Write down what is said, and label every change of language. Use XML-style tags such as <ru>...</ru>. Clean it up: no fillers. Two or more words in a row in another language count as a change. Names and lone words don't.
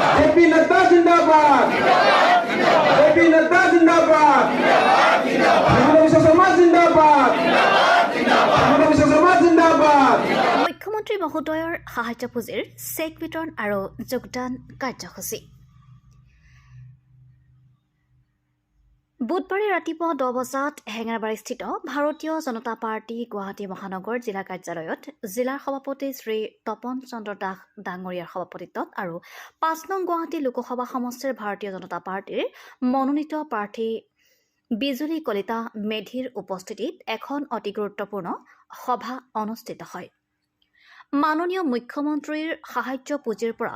<as>JP Nadda Zindabad. JP Nadda Zindabad. Himanta Biswa Sarma Zindabad. Himanta Biswa Sarma Zindabad. মুখ্যমন্ত্ৰী মহোদয়ৰ সাহায্য পুঁজিৰ চেক বিতৰণ আৰু যোগদান কাৰ্যসূচী বুধবাৰে ৰাতিপুৱা 10 বজাত হেঙেৰাবাৰীস্থিত ভাৰতীয় জনতা পাৰ্টি গুৱাহাটী মহানগৰ জিলা কাৰ্যালয়ত জিলাৰ সভাপতি শ্ৰী তপন চন্দ্ৰ দাস ডাঙৰীয়াৰ সভাপতিত্বত আৰু 5 নং গুৱাহাটী লোকসভা সমষ্টিৰ ভাৰতীয় জনতা পাৰ্টিৰ মনোনীত প্ৰাৰ্থী বিজুলী কলিতা মেধিৰ উপস্থিতিত এখন অতি গুৰুত্বপূৰ্ণ সভা অনুষ্ঠিত হয় মাননীয় মুখ্যমন্ত্ৰীৰ সাহায্য পুঁজিৰ পৰা</as>